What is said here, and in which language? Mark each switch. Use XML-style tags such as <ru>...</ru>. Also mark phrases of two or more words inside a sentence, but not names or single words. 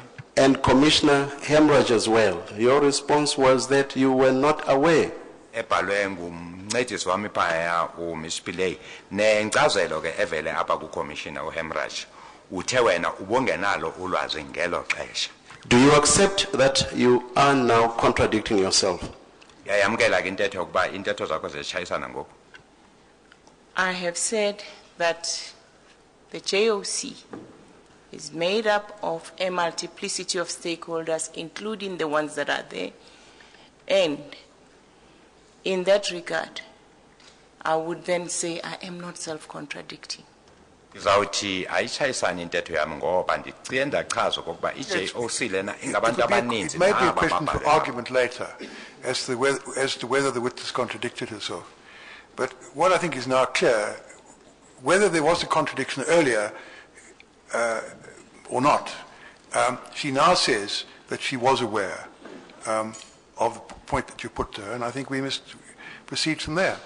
<en>And Commissioner Hemraj as well. Your response was that you were not aware.</en> <xh>Ebhalwe ngumncedisi wami phaya uMiss Pillay nenkcazelo ke evele apha kuCommissioner uHemraj uthe wena ubongenalo ulwazi ngelo xesha.</xh> <en>Do you accept that you are now contradicting yourself?</en> <xh>Yayamkela ke intetho ukuba intetho zakho zishayisana ngoku.</xh> <en>I have said that the JOC is made up of a multiplicity of stakeholders, including the ones that are there. And in that regard, I would then say I am not self-contradicting.</en> <xh>Izawuthi ayishayisana intetho yami ngoba ndicinge ndachaza ukuba iJOC lena ingabantu abaninzi.</xh> <en>It may be a question for argument later as to whether the witness contradicted herself. But what I think is now clear, whether there was a contradiction earlier or not, she now says that she was aware of the point that you put to her, and I think we must proceed from there.</en>